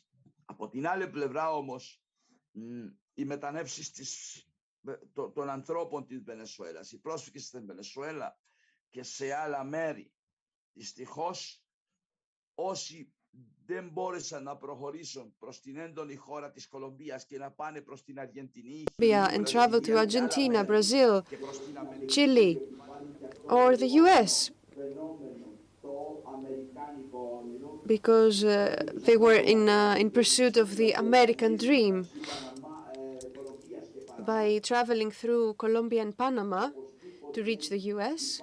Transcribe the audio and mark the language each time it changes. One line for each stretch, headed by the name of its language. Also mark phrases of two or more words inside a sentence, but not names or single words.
Greek: Από την άλλη πλευρά όμως, οι μετανεύσεις των ανθρώπων της Βενεζουέλας, οι πρόσφυγες στην Βενεζουέλα και σε άλλα μέρη, δυστυχώς όσοι δεν μπόρεσαν να προχωρήσουν προς την έντονη χώρα της Κολομβίας και να πάνε προς την Αργεντινή
English: and travel to Argentina, Brazil, Chile, or the US, because they were in pursuit of the American dream. By traveling through Colombia and Panama to reach the US.